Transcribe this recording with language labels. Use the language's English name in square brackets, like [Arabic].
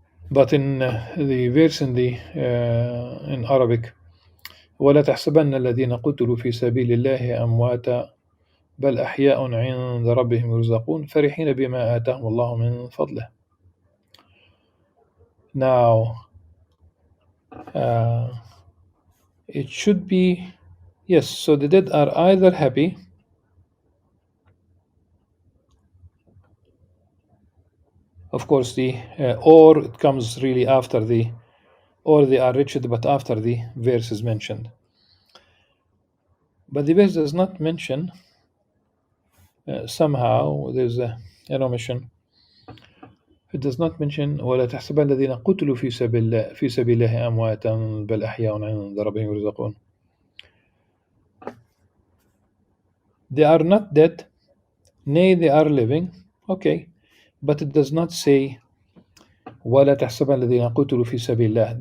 [English] But in the verse in Arabic, [Arabic] ولا تحسبن الذين قتلوا في سبيل الله أمواتا بل أحياء عند ربهم يرزقون فرحين بما آتاهم الله من فضله. [English] Now, it should be, yes, so the dead are either happy, of course, or it comes really after or they are wretched, but after the verse is mentioned. But the verse does not mention, somehow there's an omission. It does not mention [Arabic] ولا تحسبن الذين قتلوا في سبيل الله أمواتا بل أحياء عند ربهم يرزقون. [English] They are not dead, nay they are living. Okay, but it does not say [Arabic] ولا تحسبن الذين قتلوا في سبيل الله.